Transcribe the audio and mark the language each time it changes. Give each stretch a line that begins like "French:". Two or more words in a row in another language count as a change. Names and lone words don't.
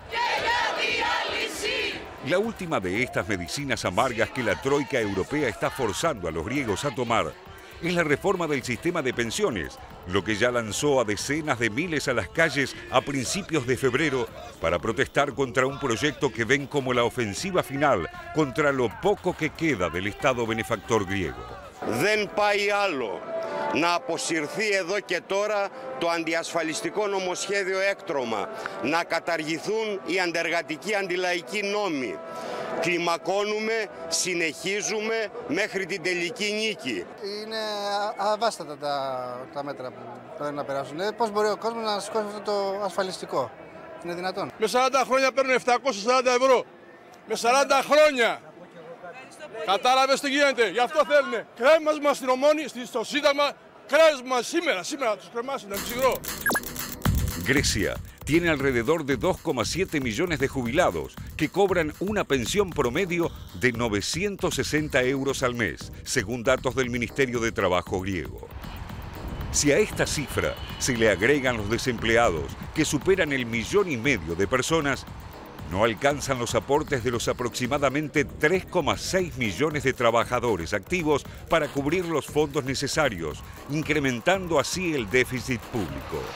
Spanish: La última de estas medicinas amargas que la troika europea está forzando a los griegos a tomar es la reforma del sistema de pensiones, lo que ya lanzó a decenas de miles a las calles a principios de febrero para protestar contra un proyecto que ven como la ofensiva final contra lo poco que queda del Estado benefactor griego.
Greek: Να αποσυρθεί εδώ και τώρα το αντιασφαλιστικό νομοσχέδιο έκτρωμα, να καταργηθούν οι αντεργατικοί αντιλαϊκοί νόμοι. Κλιμακώνουμε, συνεχίζουμε μέχρι την τελική νίκη. Είναι αβάστατα τα μέτρα που πρέπει να περάσουν. Πώς μπορεί ο κόσμος να σηκώσει αυτό το ασφαλιστικό? Είναι δυνατόν? Με 40 χρόνια παίρνουν 740 ευρώ. Με 40 χρόνια. Κατάλαβες τι γίνεται, γι' αυτό θέλουνε. Κρέμασμα στην Ομόνη, στο Σύνταγμα, κρέμασμα σήμερα τους κρεμάσουν, να ξυγρώ.
Spanish: Grecia tiene alrededor de 2,7 millones de jubilados que cobran una pensión promedio de 960 euros al mes, según datos del Ministerio de Trabajo griego. Si a esta cifra se le agregan los desempleados, que superan el 1,5 millones de personas, no alcanzan los aportes de los aproximadamente 3,6 millones de trabajadores activos para cubrir los fondos necesarios, incrementando así el déficit público.